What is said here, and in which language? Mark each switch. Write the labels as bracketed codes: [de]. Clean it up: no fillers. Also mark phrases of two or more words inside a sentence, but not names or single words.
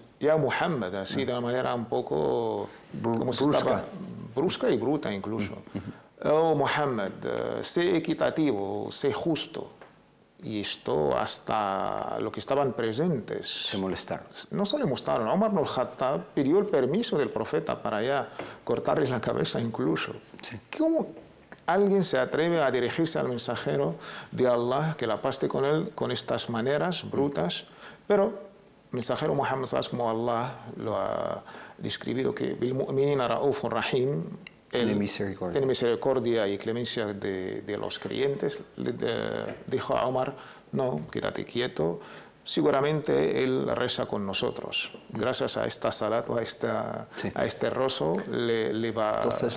[es] Ya Muhammad", así de una manera un poco brusca y bruta incluso. "Oh Muhammad, sé equitativo, sé justo". Y esto hasta los que estaban presentes se molestaron. No se le molestaron. Omar ibn al-Khattab pidió el permiso del profeta para ya cortarle la cabeza incluso. ¿Cómo alguien se atreve a dirigirse al mensajero de Allah, que la paz esté con él, con estas maneras brutas? Pero el mensajero Muhammad, como Allah lo ha describido, que [ar] بالمؤمنين رؤوف رحيم, [es] tiene misericordia y clemencia de los creyentes, le dijo a Omar, no, quédate quieto, seguramente él reza con nosotros. Gracias a esta salat o a este rozo entonces